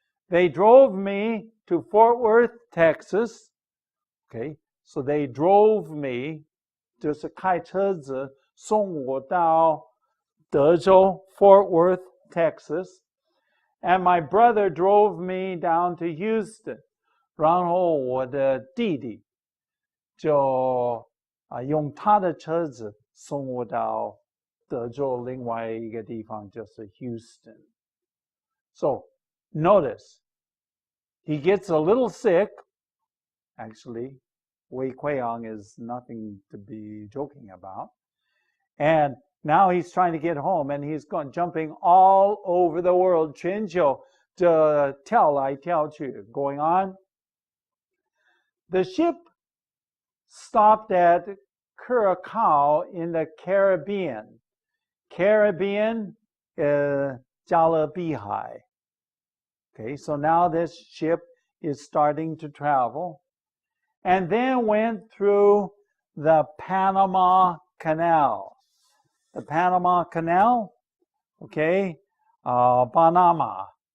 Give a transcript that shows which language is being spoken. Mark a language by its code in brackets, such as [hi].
[en] They drove me to Fort Worth, Texas. Okay, so they drove me, [zh] 就是开车子送我到德州 [en] Fort Worth, Texas. And my brother drove me down to Houston. [zh] 然后我的弟弟就用他的车子送我到德州另外一个地方，就是 Houston. [en] So notice, he gets a little sick. Actually, Wei Kuiyang is nothing to be joking about. And now he's trying to get home, and he's jumping all over the world. [zh] 全球就跳来跳去 [en] going on. The ship stopped at Curacao in the Caribbean. Caribbean, 加勒比海. Okay, so now this ship is starting to travel, and then went through the Panama Canal. The Panama Canal, okay, Panama.